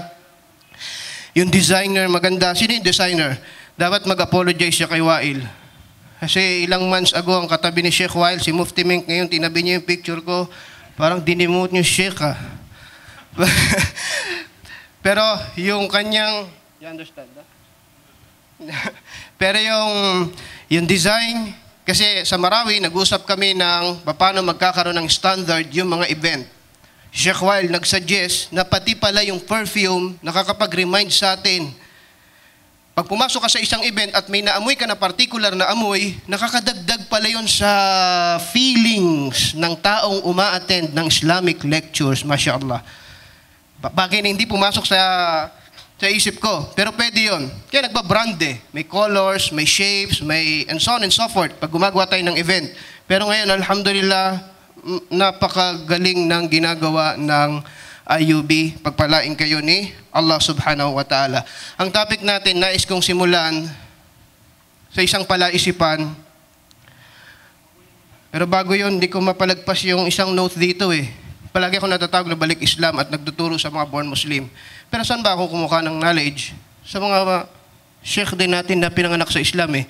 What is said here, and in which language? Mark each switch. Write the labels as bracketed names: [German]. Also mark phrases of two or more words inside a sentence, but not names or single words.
[Filipino] Yung designer, maganda. Sino yung designer? Dapat mag-apologize siya kay Wael. Kasi ilang [English] months ago, [Filipino] ang katabi ni Sheikh Wael, si Mufti Mink, ngayon tinabi niya yung picture ko, parang dinimote niyo Sheikh ha. Pero yung kanyang, [English] you understand ha? [Filipino] Pero yung design, kasi sa Marawi, nag-usap kami ng paano magkakaroon ng standard yung mga event. Sheikh Wael nag-suggest na pati pala yung perfume nakakapag-remind sa atin. Pag pumasok ka sa isang event at may naamoy ka na particular na amoy, nakakadagdag pala yun sa feelings ng taong uma-attend ng [English] Islamic lectures, [Filipino] mashallah. Bagay na hindi pumasok sa isip ko. Pero pwede yun. Kaya nagbabrand eh. May colors, may shapes, may [English] and so on and so forth [Filipino] pag gumagawa tayo ng event. Pero ngayon, alhamdulillah, napakagaling ng ginagawa ng IUB. Pagpalain kayo ni Allah [Arabic] سبحانه وتعالى. [Filipino] Ang topic natin, nais kong simulan sa isang palaisipan. Pero bago yun, hindi ko mapalagpas yung isang note dito eh. Palagi ako natatawag na balik Islam at nagtuturo sa mga [English] born Muslim. [Filipino] Pero saan ba ako kumuha ng knowledge? Sa mga sheikh din natin na pinanganak sa Islam eh.